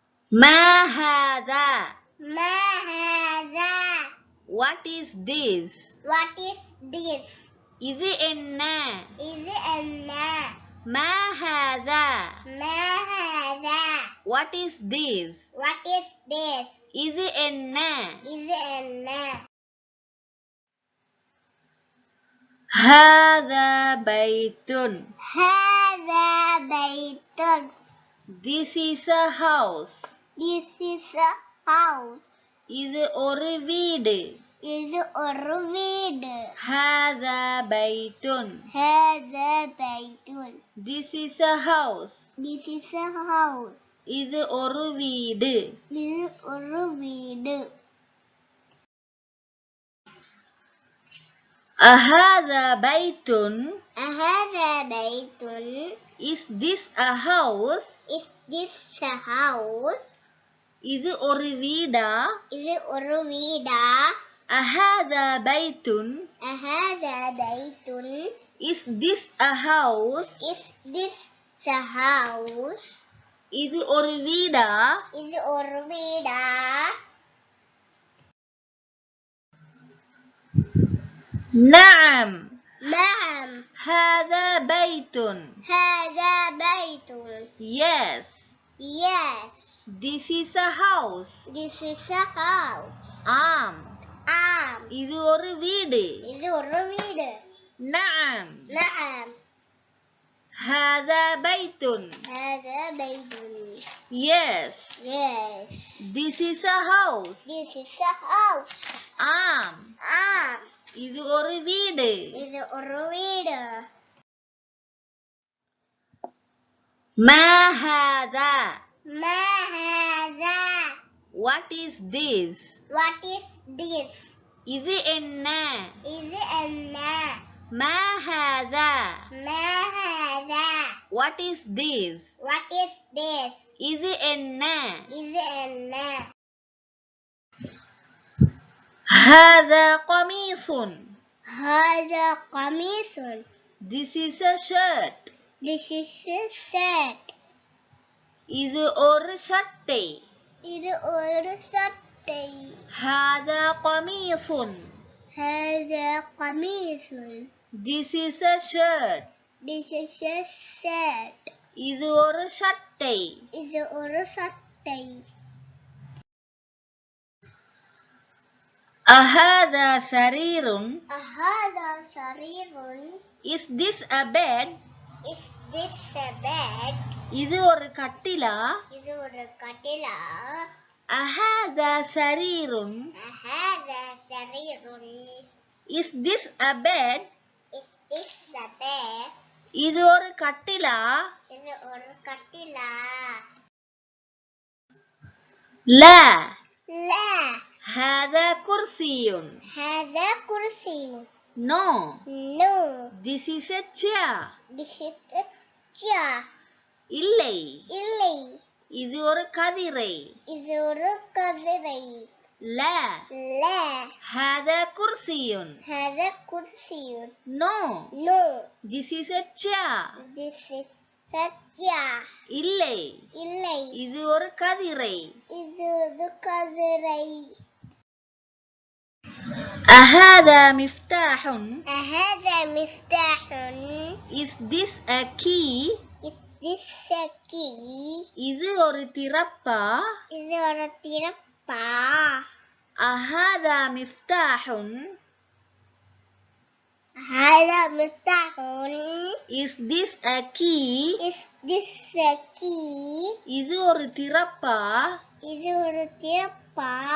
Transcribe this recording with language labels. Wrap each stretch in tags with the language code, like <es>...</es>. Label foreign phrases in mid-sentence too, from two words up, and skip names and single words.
<ar>ما هذا ما هذا</ar> <en>What is this What is this</en> <ta>இது என்ன இது என்ன</ta> <ar>ما هذا ما هذا</ar> <en>What is this What is this</en> <ta>இது என்ன இது என்ன</ta> <ar>هذا بيت هذا بيت</ar> <en>This is a house This is a house</en> <ta>இது ஒரு வீடு இது ஒரு வீடு</ta> <ar>هذا بيت هذا بيت</ar> <en>This is a house This is a house</en> <ta>இது ஒரு வீடு இது ஒரு வீடு</ta> <ar>أهذا بيت هذا بيت</ar> <en>Is this a house Is this a house</en> <ta>இது ஒரு வீடா இது ஒரு வீடா</ta> <ar>أهذا بيت هذا بيت</ar> <en>Is this a house Is this a house</en> <ta>இது ஒரு வீடா இது ஒரு வீடா</ta> <ar>نعم نعم هذا بيت هذا بيت</ar> <en>Yes Yes This is a house This is a house</en> <ta>ஆம் இது ஒரு வீடு இது ஒரு வீடு</ta> <ar>نعم نعم هذا بيت هذا بيت</ar> <en>Yes Yes This is a house This is a house</en> <ta>ஆம் இது ஒரு வீடு இது ஒரு வீடு</ta> <ar>ما هذا ما هذا</ar> <en>What is this What is this</en> <ta>இது என்ன இது என்ன</ta> <ar>ما هذا ما هذا</ar> <en>What is this What is this</en> <ta>இது என்ன இது என்ன</ta> <ar>هذا قميص هذا قميص</ar> <en>This is a shirt This is a shirt</en> <ta>இது ஒரு சட்டை இது ஒரு சட்டை</ta> <ar>هذا قميص هذا قميص</ar> <en>This is a shirt This is a shirt</en> <ta>இது ஒரு சட்டை இது ஒரு சட்டை</ta> <ar>أهذا سرير هذا سرير</ar> <en>Is this a bed Is this a bed</en> <ta>இது ஒரு கட்டிலா இது ஒரு கட்டிலா</ta> <ar>أهذا سرير هذا سرير</ar> <en>Is this a bed Is this a bed</en> <ta>இது ஒரு கட்டிலா இது ஒரு கட்டிலா</ta> <ar>لا لا هذا كرسي هذا كرسي</ar> <en>No No This is a chair This is a chair</en> <ta>இல்லை இல்லை இது ஒரு கதிரை இது ஒரு கதிரை</ta> <ar>لا لا هذا كرسي هذا كرسي</ar> <en>No No This is a chair This is a chair</en> <ta>இல்லை இல்லை இது ஒரு கதிரை இது ஒரு கதிரை</ta> <ar>أهذا مفتاح هذا مفتاح</ar> <en>Is this a key Is this a key</en> <ta>இது ஒரு திறப்பா இது ஒரு திறப்பா</ta> <ar>أهذا مفتاح هذا مفتاح</ar> <en>Is this a key Is this a key</en> <ta>இது ஒரு திறப்பா இது ஒரு திறப்பா</ta>